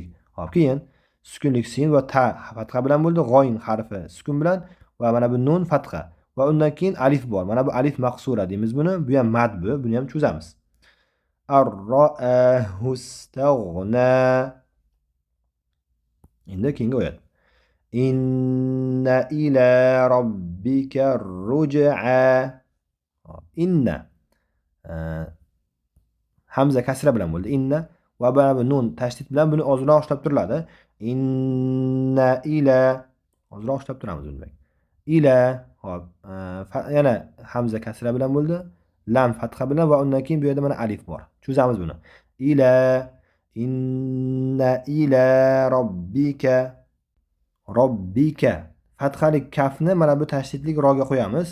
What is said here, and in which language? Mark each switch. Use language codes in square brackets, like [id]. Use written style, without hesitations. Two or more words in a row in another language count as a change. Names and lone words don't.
[uz] Hop, keyin sukunlik sin va ta fatha bilan bo'ldi. G'oyin harfi sukun bilan va mana bu nun fatha va undan keyin alif bor. Mana bu alif maqsura deymiz buni. Bu ham mad bu. Buni ham cho'zamiz. [ar] رآه استغنى. [uz] Endi keyingi oyat. [ar] إن إلى ربك الرجعى. [uz] Inna hamza kasra bilan bo'ldi. Inna va bu nun tashdid bilan buni ozroq ushlab turiladi. [ar] إن إلى [uz] ozroq ushlab turamiz buni. Ila hop yana hamza kasra bilan bo'ldi. Lam fatha bilan va undan keyin bu yerda mana alif bor. Cho'zamiz buni. [ar] إلى إن إلى ربك ربك [uz] fathali kafni mana bu tashdidli roga qo'yamiz.